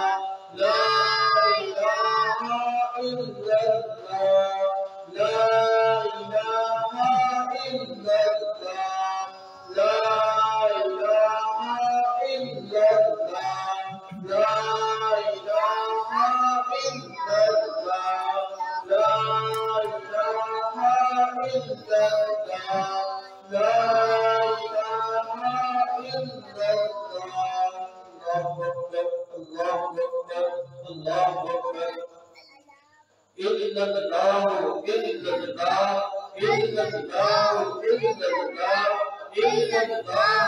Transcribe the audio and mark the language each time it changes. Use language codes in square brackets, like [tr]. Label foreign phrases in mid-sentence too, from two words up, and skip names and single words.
[ar] لا إله إلا الله، لا إله إلا الله، لا إله إلا الله، لا إله إلا الله، لا إله إلا الله، لا إله إلا الله. الله أكبر، الله أكبر، الله أكبر. إلا الله، إلا الله, إلا الله، إلا الله، إلا الله,